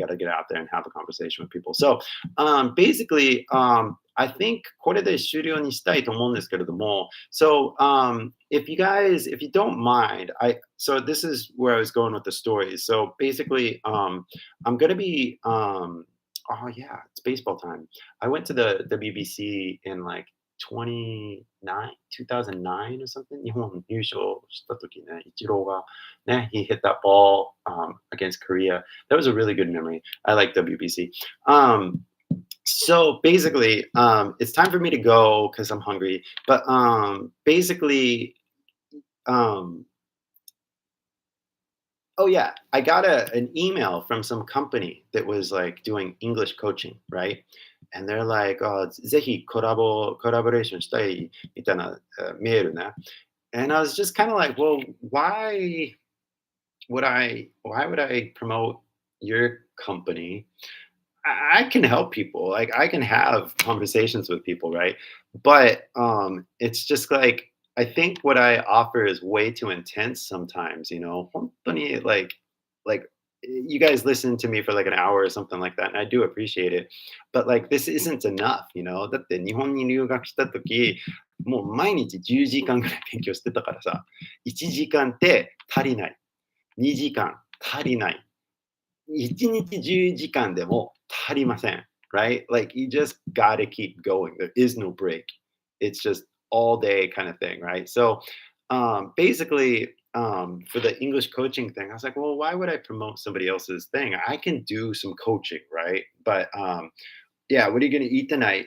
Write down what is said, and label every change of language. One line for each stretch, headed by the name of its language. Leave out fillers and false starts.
English: You got to get out there and have a conversation with people. So, basically, I think
Japanese: これで終了にしたいと思うんですけれども、
English: so if you guys, if you don't mind, so this is where I was going with the stories. So basically, I'm gonna be oh yeah, it's baseball time. I went to the WBC in like 2009 or something.
Japanese: 日本優勝した時ね、イチローがね、
English: he hit that ball against Korea. That was a really good memory. I like WBC. So basically, it's time for me to go because I'm hungry. But basically, um, oh yeah, I got an email from some company that was like doing English coaching, right? And they're like, oh,
Japanese: ぜひコラボレーションしたいみたいな、メールね。
English: And I was just kind of like, well, why would I promote your company? I can help people. Like I can have conversations with people, right? But it's just like I think what I offer is way too intense sometimes,
Japanese: 本当に
English: like you guys listen to me for like an hour or something like that, and I do appreciate it. But like this isn't enough.
Japanese: だって日本に留学した時、もう毎日10時間ぐらい勉強してたからさ、1時間って足りない。 2時間足りない。1日10時間でも足りません。
English: Right? Like you just gotta keep going. There is no break. It's just all day kind of thing, right? So basically, for the English coaching thing, I was like, well, why would I promote somebody else's thing? I can do some coaching, right? But yeah, what are you gonna eat tonight?